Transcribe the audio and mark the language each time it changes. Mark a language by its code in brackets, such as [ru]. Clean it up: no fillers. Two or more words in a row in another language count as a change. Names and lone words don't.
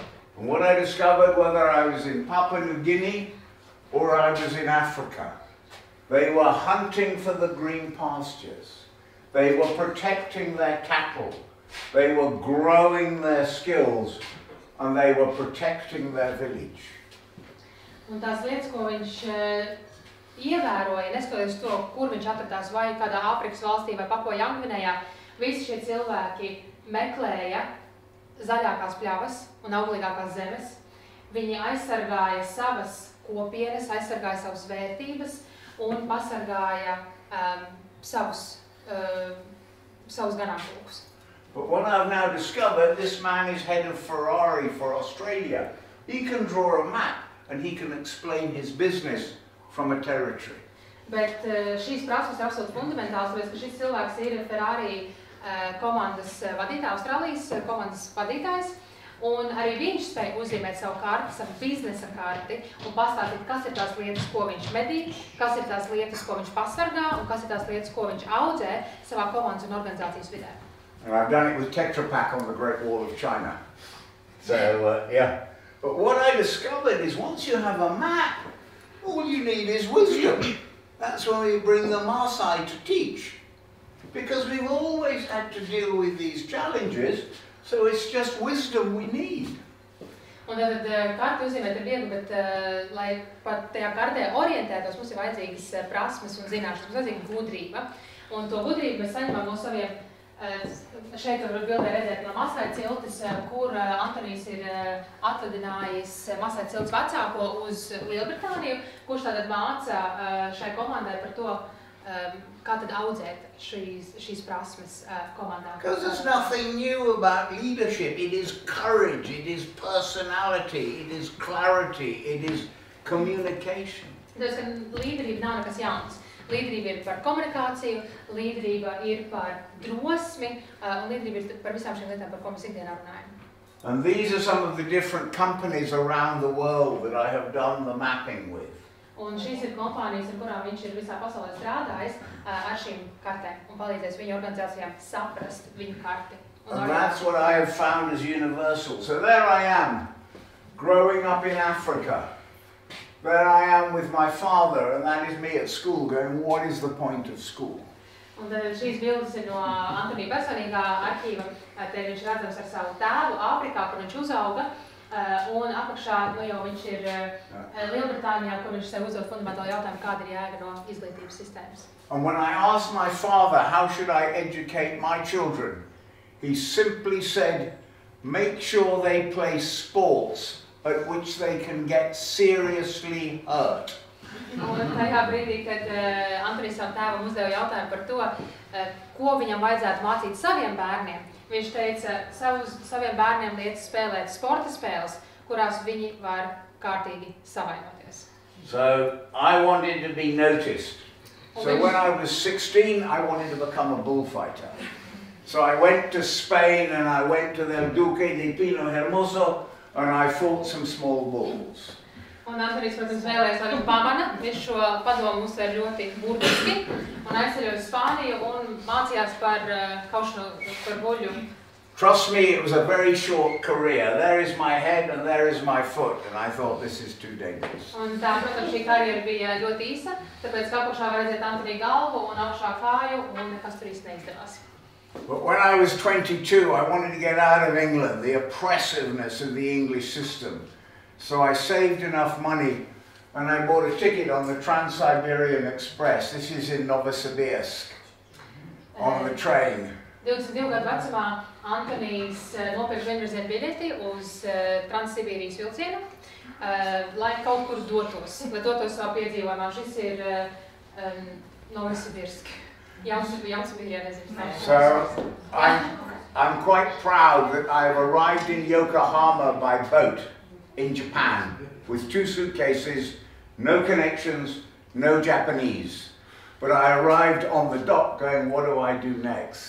[en] And what I discovered, whether I was in Papua New Guinea or I was in Africa, they were hunting for the green pastures. They were protecting their cattle. They were growing their skills and they were protecting their village. [lv] Un tās lietas, ko viņš ievēroja, neskatoties to, kur viņš atradās, vai kādā Āfrikas valstī vai Papua Jaungvinējā, visi šie cilvēki meklēja zaļākās pļavas un auglīgākās zemes. Viņi aizsargāja savas kopienas, aizsargāja savas vērtības un pasargāja savus ganāmpulkus. [en] But what I've now discovered, this man is head of Ferrari for Australia. He can draw a map and he can explain his business from a territory. [lv] Bet šīs prasmes ir absolūti fundamentāls, tāpēc, ka šis cilvēks ir Ferrari komandas vadītājs, Austrālijas komandas vadītājs, un arī viņš spēja uzzīmēt savu karti, savu biznesa karti un pastāstīt, kas ir tās lietas, ko viņš medī, kas ir tās lietas, ko viņš pasargā un kas ir tās lietas, ko viņš audzē savā komandas un organizācijas vidē. [en] And I've done it with Tetra Pak on the Great Wall of China. So, yeah. But what I discovered is once you have a map, all you need is wisdom. That's why we bring the Maasai to teach. because we've always had to deal with these challenges, so it's just wisdom we need. [lv] Un tad karti uzzīmēt ir viegli, bet, lai pat tajā kartē orientētos, mums ir vajadzīgas prasmes un zināšanas, mums vajadzīga gudrība. Un to gudrību mēs saņemam no saviem, šeit var bildē redzēt no Masai ciltis, kur Antonijs ir atvadinājis Masai ciltis vecāko uz Lielbritāniju, kurš tātad māca šai komandai par to, kā tad audzēt šīs prasmes komandā. [en] Because there's nothing new about leadership. It is courage, it is personality, it is clarity, it is communication. [lv] Tāpēc, ka līderība nav nekas jauns. Līderība ir par komunikāciju, līderība ir par drosmi, un līderība ir par visām šīm lietām, par ko mēs ikdienā runājam. [en] And these are some of the different companies around the world that I have done the mapping with. [lv] Un šīs ir kompānijas, ar kurām viņš ir visā pasaulē strādājis ar šīm kartēm un palīdzējis viņu organizācijām saprast viņu karti. [en] And that's what I have found as universal. So there I am, growing up in Africa. There I am with my father, and that is me at school, going, what is the point of school? [lv] Un šīs bildes ir no Antonija personīgā arhīva. Te viņš redzams ar savu tēvu Āfrikā, kur viņš uzauga. Un apakšā jau viņš ir Lielbritānijā, kur viņš sev uzdod fundamentāli jautājumu, kāda ir jēga no izglītības sistēmas. [en] And when I asked my father, how should I educate my children? He simply said, make sure they play sports at which they can get seriously hurt. [lv] Un tajā brīdī, kad Antonijs savam tēvam uzdeva jautājumu par to, ko viņam vajadzētu mācīt saviem bērniem, viņš teica, saviem bērniem liek spēlēt sporta spēles, kurās viņi var kārtīgi savainoties. [en] So I wanted to be noticed. So when I was 16, I wanted to become a bullfighter. So I went to Spain and I went to the Duque de Pino Hermoso and I fought some small bulls. [lv] Un Antonijs, protams, vēlējās, lai viņu pamana, viņš šo padomu uztver ļoti burtiski un aizceļoja uz Spāniju un mācījās par kaušanu par buļu. [en] Trust me, it was a very short career. There is my head and there is my foot, and I thought this is too dangerous. [lv] Un tā, protams, šī karjera bija ļoti īsa, tāpēc ka apakšā var redzēt Antonija galvu un augšā kāju un nekas tur īsti neizdevās. [en] But when I was 22, I wanted to get out of England, the oppressiveness of the English system. So I saved enough money and I bought a ticket on the Trans-Siberian Express. This is in Novosibirsk, on the train. [lv] 22 gadu vecumā Antonijs nopirka vienvirziena biļeti uz Transsibīrijas vilcienu, lai kaut kur dotos, lai dotos savu piedzīvojumā. Šis ir Novosibirsk. Jaunsibirijā, nezinu. [en] So I'm quite proud that I've arrived in Yokohama by boat in Japan with 2 suitcases, no connections, no Japanese. But I arrived on the dock going, what do I do next?